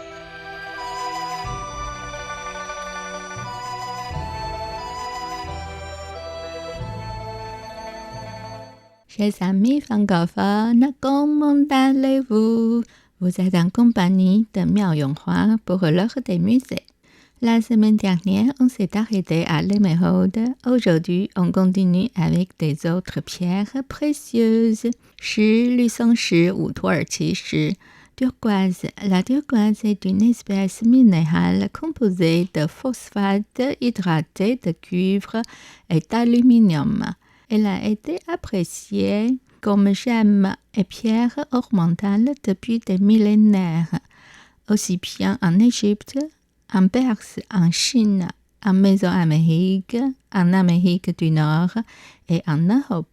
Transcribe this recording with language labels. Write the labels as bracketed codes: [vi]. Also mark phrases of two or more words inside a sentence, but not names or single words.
[fr] Chers amis francophones, comment allez-vous? Vous êtes en compagnie de Miao Yonghua pour l'heure des musées. La semaine dernière, on s'est arrêté à l'émeraude. Aujourd'hui, on continue avec des autres pierres précieuses. [zh] 石绿松石五土耳其石 turquoise. [fr] La turquoise est une espèce minérale composée de phosphate hydraté de cuivre et d'aluminium. Elle a été appréciée comme gemme et pierre ornementale depuis des millénaires, aussi bien en Égypte, en Perse, en Chine, en Mésoamérique, en Amérique du Nord et en Europe.